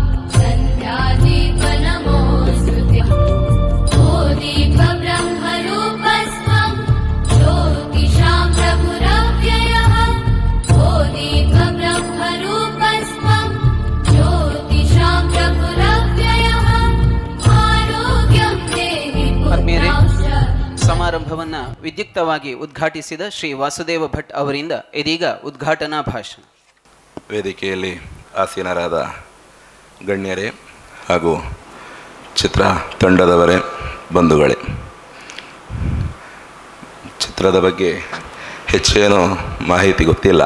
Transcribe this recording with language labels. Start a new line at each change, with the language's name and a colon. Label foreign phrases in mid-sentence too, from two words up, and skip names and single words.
Sanskrit: सन्ध्यादीपनमोऽस्तुते ओ दीपब्रह्मरूपस्त्वं ज्योतिषां प्रभुरव्ययः ओ दीपब्रह्मरूपस्त्वं ज्योतिषां प्रभुरव्ययः आरोग्यं देहि पुत्रांश.
Kannada: ಸಮಾರಂಭವನ್ನು ವಿದ್ಯುಕ್ತವಾಗಿ ಉದ್ಘಾಟಿಸಿದ ಶ್ರೀ ವಾಸುದೇವ ಭಟ್ ಅವರಿಂದ ಇದೀಗ ಉದ್ಘಾಟನಾ ಭಾಷಣ. ವೇದಿಕೆಯಲ್ಲಿ ಆಸೀನರಾದ ಗಣ್ಯರೇ ಹಾಗೂ ಚಿತ್ರ ತಂಡದವರೇ, ಬಂಧುಗಳೇ, ಚಿತ್ರದ ಬಗ್ಗೆ ಹೆಚ್ಚೇನು ಮಾಹಿತಿ ಗೊತ್ತಿಲ್ಲ.